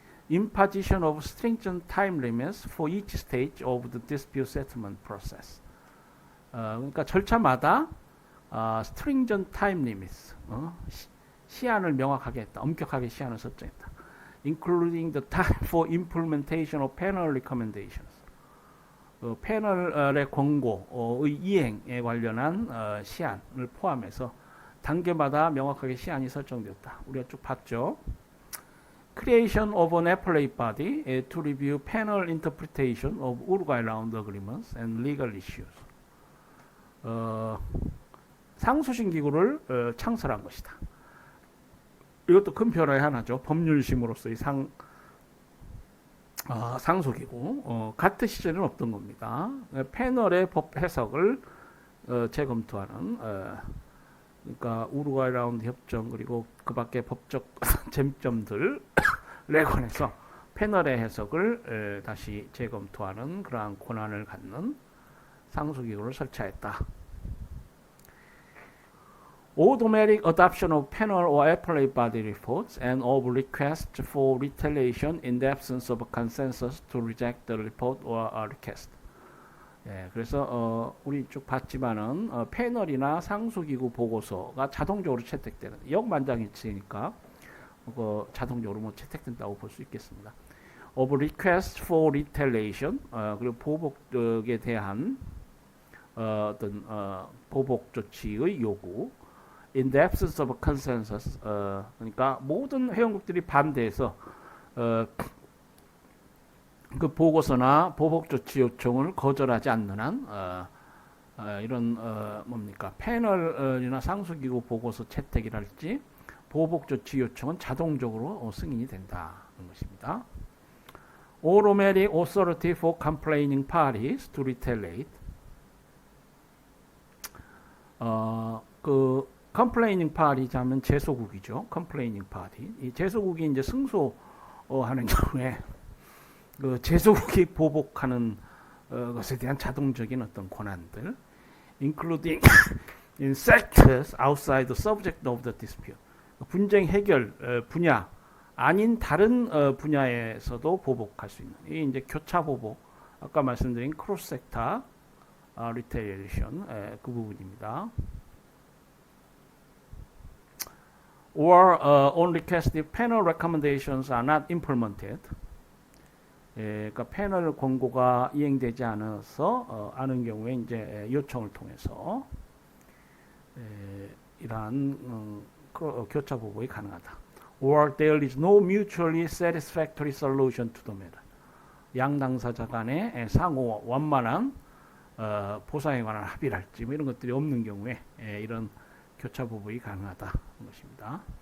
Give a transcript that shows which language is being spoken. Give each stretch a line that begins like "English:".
English: Imposition of stringent time limits for each stage of the dispute settlement process.
Korean: 그러니까 절차마다
English: stringent time limits,
Korean: 시한을 명확하게 했다. 엄격하게 시한을 설정했다.
English: Including the time for implementation of panel recommendations.
Korean: 패널의 권고의 이행에 관련한 시한을 포함해서 단계마다 명확하게 시한이 설정되었다. 우리가 쭉 봤죠.
English: Creation of an appellate body to review panel interpretation of Uruguay round agreements and legal issues.
Korean: 상수심 기구를 창설한 것이다. 이것도 큰 변화의 하나죠. 법률심으로서의 상소기구. 가트 시절에는 없던 겁니다. 패널의 법 해석을 재검토하는 그러니까 우루과이 라운드 협정 그리고 그 밖에 법적 쟁점들에 관해서 패널의 해석을 다시 재검토하는 그러한 권한을 갖는 상소기구를 설치했다.
English: Automatic adoption of panel or appellate body reports and of requests for retaliation in the absence of a consensus to reject the report or a request.
Korean: 그래서 우리 쭉 봤지만은 패널이나 상수기구 보고서가 자동적으로 채택되는 역만장일치니까 자동적으로 뭐 채택된다고 볼 수 있겠습니다.
English: Of request for retaliation
Korean: 그리고 보복에 대한 어떤 보복 조치의 요구.
English: In the absence of a consensus,
Korean: 그러니까 모든 회원국들이 반대해서 그 보고서나 보복 조치 요청을 거절하지 않는 한 이런 뭡니까 패널이나 상수기구 보고서 채택이랄지 보복 조치 요청은 자동적으로 승인이 된다는 것입니다.
English: Automatic authority for complaining parties to retaliate.
Korean: 그 complaining party 하면 제소국이죠. complaining party. 이 제소국이 이제 승소하는 경우에 그 제소국이 보복하는 것에 대한 자동적인 어떤 권한들,
English: including in sectors outside the subject of the dispute.
Korean: 분쟁 해결 분야 아닌 다른 분야에서도 보복할 수 있는 이 이제 교차 보복 아까 말씀드린 크로스 섹터 retaliation 그 부분입니다.
English: Or on request if panel recommendations are not implemented.
Korean: 그러니까 패널 권고가 이행되지 않아서 않은 경우에 이제 요청을 통해서 이러한 교차 보복이 가능하다.
English: Or there is no mutually satisfactory solution to the matter.
Korean: 양 당사자 간에 상호 원만한 보상에 관한 합의랄지 뭐 이런 것들이 없는 경우에 이런 교차 보복이 가능하다는 것입니다.